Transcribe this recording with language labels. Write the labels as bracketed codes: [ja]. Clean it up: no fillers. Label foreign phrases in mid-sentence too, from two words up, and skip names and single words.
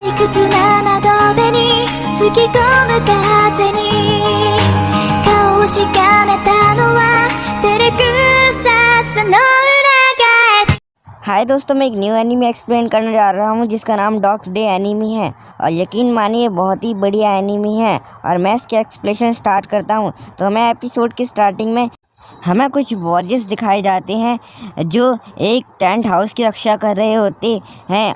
[ja] 屈な窓辺に吹き込む風に顔をしかめたのは照れくささの裏返す。 [hi] हाय दोस्तों, मैं एक [en] new anime explain [hi] करने जा रहा हूँ जिसका नाम डॉग्स डे एनीमी है। और यकीन मानिए बहुत ही बढ़िया एनीमी है। और मैं इसके एक्सप्लेनेशन स्टार्ट करता हूँ। तो हमें एपिसोड की स्टार्टिंग में हमें कुछ वॉरियर्स दिखाए जाते हैं जो एक [en] tent house [hi] की रक्षा कर रहे होते हैं।